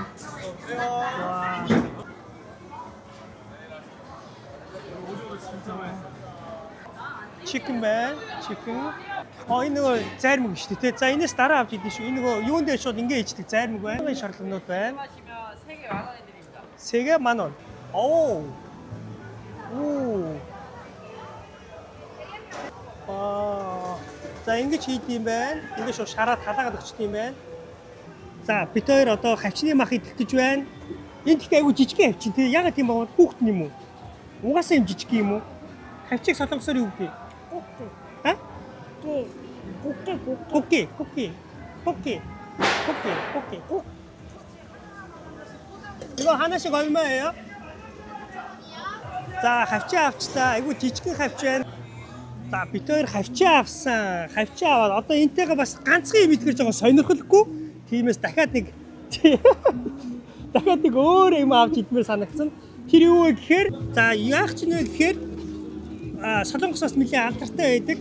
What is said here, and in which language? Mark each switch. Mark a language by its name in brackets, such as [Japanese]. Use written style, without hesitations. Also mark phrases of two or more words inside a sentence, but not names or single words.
[Mongolian] Ваа. Chicken байна. Chicken. Энэ нөгөө зайрмаг шүү дээ. За энэс дараа авч идэх шүү. Энэ нөгөө юунд дээр шууд ингээ ичдэг зайрмаг байна. Энэ шаардлаганууд байна. [Korean] 3개 10,000원. [Mongolian] Оо. За ингэж хийд юм байна. Ингээ шууд шараад халаагаад өгчт юм байна. За бид хоёр одоо хавчны мах идэх гэж байна. Энэ гэхдээ айгу жижигхэн хавчин тий. Ягаад тийм бод хүүхэд юм уу? Угаасаа юм жижиг юм уу? Хавчиг солонгосоор юу гэдэг? [Korean] 아? 꽃게. 이거 하나씩 얼마예요? 자, [Mongolian] хавчи авчлаа. Айгу жижигхэн хавч байна. За, бид хоёр хавчи авсан. Хавчи аваад одоо энтэйгээ бас ганцхан юм идгэрж байгаа сонирхолгүй. Тиймээс дахиад нэг өөр юм авч идмээр санагдсан. Тэр юу вэ гэхээр, за, яах ч нэ гэхээр Солонгосоос нэлээд алдартай байдаг.